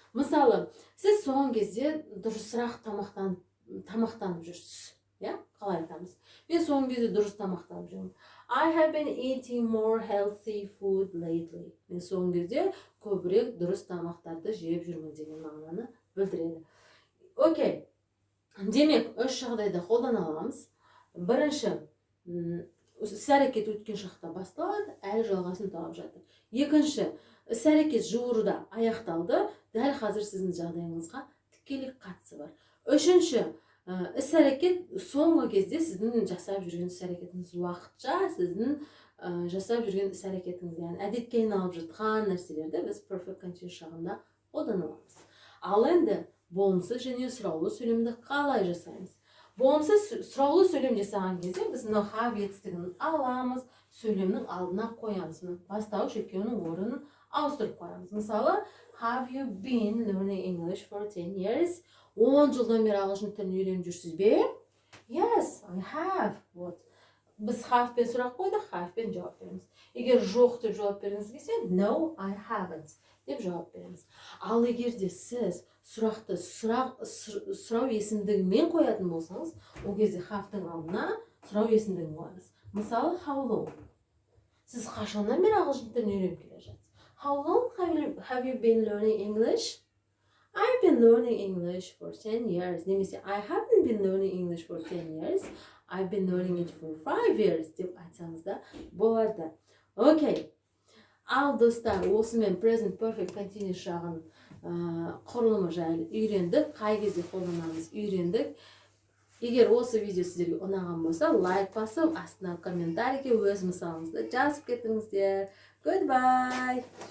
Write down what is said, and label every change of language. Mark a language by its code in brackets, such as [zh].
[kk] Мысалы, сіз соңғы кезде дұрысырақ тамақтанып жүрсіз. Қалай айтамыз? Мен соңғы кезде дұрыс тамақтанып жүрмін. [en] I have been eating more healthy food lately. [kk] Мен соңғы кезде көбірек дұрыс тамақтарды жеп жүрмін деген мағынаны білдіреді. Окей. Демек, үш жағдайда қолдана аламыз. Бірінші, іс-әрекет өткен шақта басталады, әлі жалғасын тауып жатыр. Екінші, іс-әрекет жуырда аяқталды, дәл қазір сіздің жағдайыңызға тікелей қатысы бар. Үшінші, іс-әрекет соңғы кезде сіздің жасап жүрген іс-әрекетіңіз уақытша сіздің жасап жүрген іс-әрекетіңіз, яғни әдетке айналып жатқан нәрселерді біз perfect continuous жағында қолдана аламыз. Ал енді болымсыз және сұраулы сөйлемді қалай жасаймыз? Болымсыз сұраулы сөйлем жасаған кезде біз have етістігін аламыз, сөйлемнің алдына қоямыз. Бастауыш екеуінің орнын ауыстырып қоямыз. Мысалы, [en] have you been learning English for 10 years? [kk] 10 жылдан бері ағылшын тілін үйреніп жүрсіз бе? [en] Yes, I have. [kk] Біз have пен сұрақ қойдық, have пен жауап береміз. Егер жоқ деп жауап бергіңіз келсе, [en] no, I haven't [kk] деп жауап береміз. Ал егер де сіз сұрақты сұрау есімдігімен қоятын болсаңыз, ол кезде have-тың алдына сұрау есімдігін қоямыз. Мысалы, [en] how long? [kk] Сіз қашаннан бері ағылшын тілін үйреніп келе жатсыз? [en] How long have you been learning English? I've been learning English for 10 years. [kk] Немесе [en] I haven't been learning English for 10 years. I've been learning it for 5 years [kk] деп айтсаңыз да болады. Окей. Ал достар, осымен present perfect continuous жағын құрылымы жайлы үйрендік. Қай кезде қолданамыз үйрендік. Егер осы видео сіздерге ұнаған болса, лайк басып, астына комментарийге өз мысалыңызды жазып кетіңіздер. [en] Goodbye.